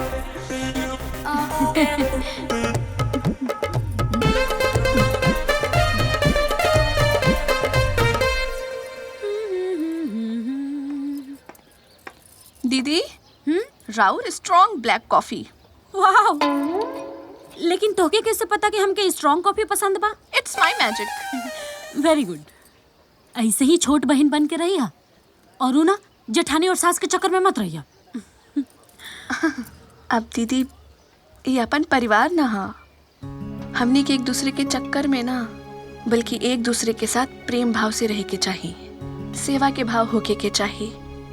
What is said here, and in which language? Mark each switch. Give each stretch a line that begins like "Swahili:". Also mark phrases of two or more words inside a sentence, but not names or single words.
Bhojpuri: दीदी, राउर
English: strong black coffee.
Bhojpuri: वाह, लेकिन तोके कैसे पता कि हमके
English: strong coffee
Bhojpuri: पसंद बा?
English: It's my magic. Very good.
Bhojpuri: ऐसे ही छोट बहन बन के रहिया और ना जेठानी और सास के चक्कर में मत रहिया। अब दीदी, ये अपन परिवार ना हा। हमने के एक दूसरे के चक्कर में ना, बल्कि एक दूसरे के साथ प्रेम भाव से रहे के चाहिए, सेवा के भाव होके के चाहिए।